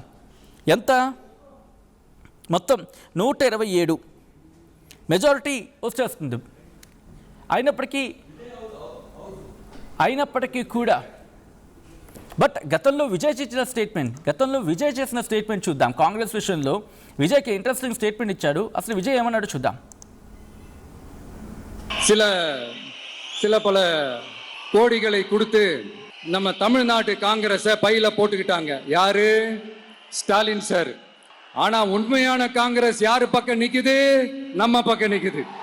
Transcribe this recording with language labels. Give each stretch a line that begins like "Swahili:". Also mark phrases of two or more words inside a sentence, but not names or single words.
Telugu: ఎంత? మొత్తం 127 మెజారిటీ వచ్చేస్తుంది. అయినప్పటికీ కూడా బట్ గతంలో విజయ్ చేసిన స్టేట్మెంట్ చూద్దాం. కాంగ్రెస్ విషయంలో విజయ్కి
English: interesting statement
Telugu: ఇచ్చాడు. అసలు విజయ్ ఏమన్నాడు చూద్దాం.
Tamil: சில பல கோடிகளை கொடுத்து நம்ம தமிழ்நாட்டு காங்கிரஸை பையில போட்டுக்கிட்டாங்க. யாரு? ஸ்டாலின் சார். ஆனா உண்மையான காங்கிரஸ் யாரு பக்கம் நிக்குது?